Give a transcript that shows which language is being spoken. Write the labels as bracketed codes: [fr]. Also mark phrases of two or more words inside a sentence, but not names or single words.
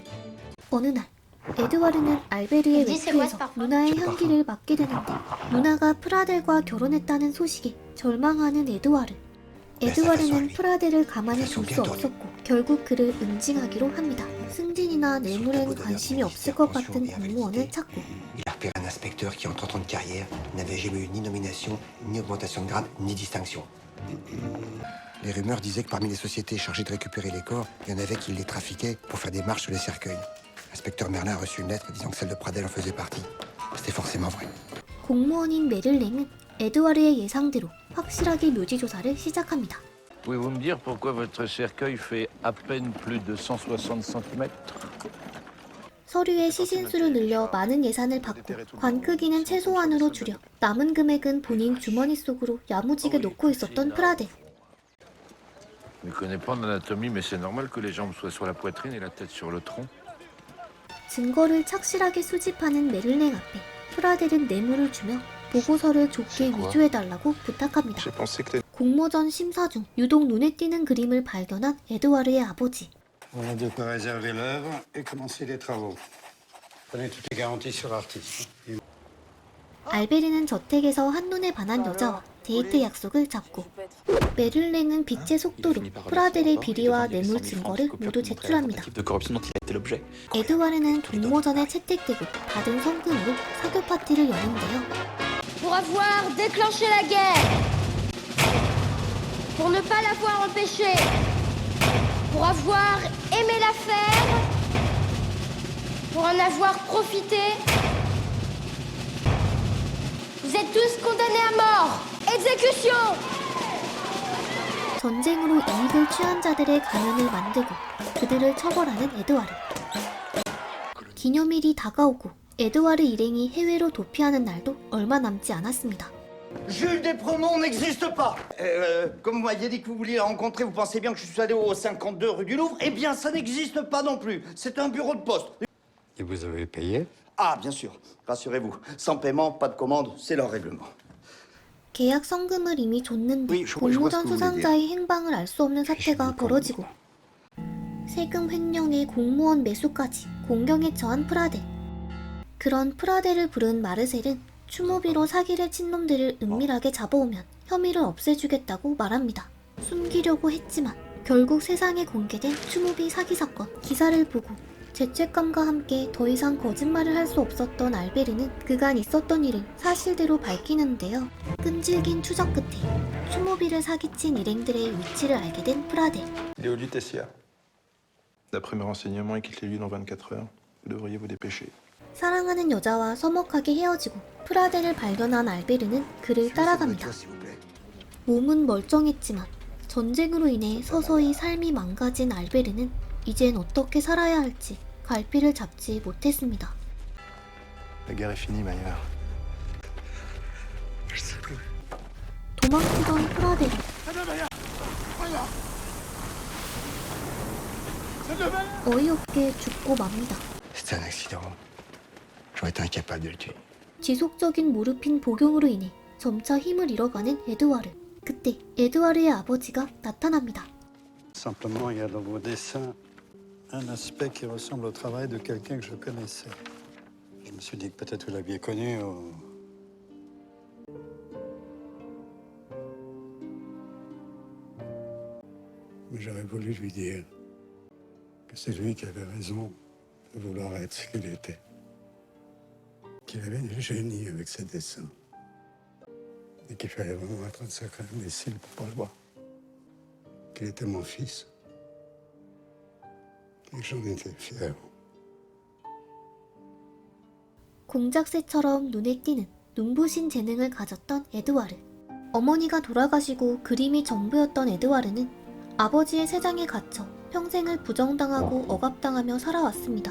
[ko] 어느 날 에드와르는 알베르의 외투에서 누나의 향기를 맡게 되는데 누나가 프라델과 결혼했다는 소식에 절망하는 에드와르. 에드와르는 프라델을 가만히 둘 수 없었고 결국 그를 응징하기로 합니다. 승진이나 뇌물엔 관심이 없을 것 같은 공무원을 찾고 [fr] Il a repéré un inspecteur qui, en 30 ans de carrière, n'avait jamais eu ni nomination, ni augmentation de grade, ni distinction. Les rumeurs disaient que parmi les sociétés chargées de récupérer les corps, il y en avait qui les trafiquaient pour faire des marches sur les cercueils. L'inspecteur Merlin a reçu une lettre disant que celle de Pradel en faisait partie. C'était forcément vrai. [ko] 공무원인 메를랭은 에드와르의 예상대로 확실하게 묘지 조사를 시작합니다. [fr] Pouvez-vous me dire pourquoi votre cercueil fait à peine plus de 160 cm? [ko] 서류의 시신수를 늘려 많은 예산을 받고 관 크기는 최소한으로 줄여 남은 금액은 본인 주머니 속으로 야무지게 놓고 있었던 프라델. [fr] Je ne connais pas l'anatomie, mais c'est normal que les jambes soient sur la poitrine et la tête sur le tronc. [ko] 증거를 착실하게 수집하는 메를랭 앞에 프라델은 뇌물을 주며 보고서를 좁게 위조해달라고 부탁합니다. [fr] J'ai pensé que [ko] 공모전 심사 중 유독 눈에 띄는 그림을 발견한 에드와르의 아버지. [fr] Voilà de quoi réserver l'œuvre et commencer les travaux. Prenez toutes les garanties sur l'artiste. [ko] 알베르는 저택에서 한눈에 반한 여자와 데이트 약속을 잡고 메를랭은 빛의 속도로 프라델의 비리와 뇌물 증거를 모두 제출합니다. [fr] de corruption dont il a été l'objet. [ko] 에드와르는 공모전에 채택되고 받은 성금으로 사교 파티를 여는데요. [fr] Pour avoir déclenché la guerre. Pour ne pas l'avoir empêché. Pour avoir aimé la faire. Pour en avoir profité. Vous êtes tous condamnés à mort. Exécution. [ko] 전쟁으로 이익을 취한 자들의 가면을 만들고 그들을 처벌하는 에드와르. 기념일이 다가오고 에드와르 일행이 해외로 도피하는 날도 얼마 남지 않았습니다. [fr] Jules Despromont n'existe pas. Comme vous m'aviez dit que vous vouliez la rencontrer, vous pensez bien que je suis allé au 52 rue du Louvre? Eh bien, ça n'existe pas non plus. C'est un bureau de poste. Et vous avez payé? Ah, bien sûr. Rassurez-vous. Sans paiement, pas de commande, c'est leur règlement. [ko] 계약 성금을 이미 줬는데 [fr] Oui, je vois ce [ko] 공모전 [fr] que vous voulez [ko] 수상자의 행방을 알 수 없는 사태가 벌어지고 세금 횡령에 공무원 매수까지 공경에 처한 프라델. 그런 프라델을 부른 마르셀은 추모비로 사기를 친 놈들을 은밀하게 잡아오면 혐의를 없애주겠다고 말합니다. 숨기려고 했지만 결국 세상에 공개된 추모비 사기 사건 기사를 보고 죄책감과 함께 더 이상 거짓말을 할 수 없었던 알베르는 그간 있었던 일을 사실대로 밝히는데요. 끈질긴 추적 끝에 추모비를 사기친 일행들의 위치를 알게 된 프라델. [fr] Il est au Lutetia. D'après mes renseignements, il quitte les lieux dans 24 heures. Vous devriez vous dépêcher. [ko] 사랑하는 여자와 서먹하게 헤어지고 프라델을 발견한 알베르는 그를 따라갑니다. [fr] S'il vous plaît. [ko] 몸은 멀쩡했지만 전쟁으로 인해 서서히 삶이 망가진 알베르는 이젠 어떻게 살아야 할지 갈피를 잡지 못했습니다. [fr] La guerre est finie, Maillard. [ko] 도망치던 프라델이 어이없게 죽고 맙니다. [fr] C'est un accident. J'aurais été incapable de le tuer. [ko] 지속적인 모르핀 복용으로 인해 점차 힘을 잃어가는 에드와르. 그때 에드와르의 아버지가 나타납니다. [fr] Simplement, il y a dans vos dessins un aspect qui ressemble au travail de quelqu'un que je connaissais. Je me suis dit que peut-être vous l'aviez connu au... Mais j'aurais voulu lui dire que c'est lui qui avait raison de vouloir être ce qu'il était. Qu'il avait du génie avec ses dessins. Et qu'il fallait vraiment être un sacré imbécile pour pas le voir. Qu'il était mon fils. Et j'en étais fier. [ko] 공작새처럼 눈에 띄는 눈부신 재능을 가졌던 에드와르. 어머니가 돌아가시고 그림이 전부였던 에드와르는 아버지의 세장에 갇혀 평생을 부정당하고 억압당하며 살아왔습니다.